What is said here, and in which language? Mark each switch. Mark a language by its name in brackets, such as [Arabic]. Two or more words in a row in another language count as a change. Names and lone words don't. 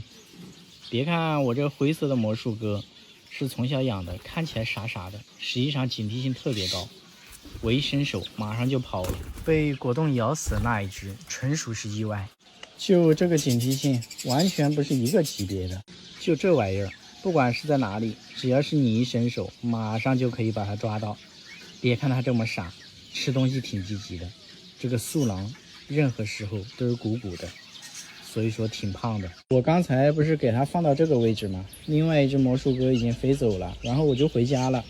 [Chinese] 別看我這灰色的魔術鴿是從小養的，看起來傻傻的，實際上警惕性特別高。我一伸手馬上就跑了，被果凍咬死的那一只純屬是意外。就這個警惕性完全不是一個級別的。就這玩意兒，不管是在哪裡，只要是你一伸手，馬上就可以把它抓到。別看它這麼傻，吃東西挺積極的。這個素狼任何時候都是鼓鼓的，所以說挺胖的。我剛才不是給它放到這個位置嗎？另外一只魔術鴿已經飛走了，然後我就回家了。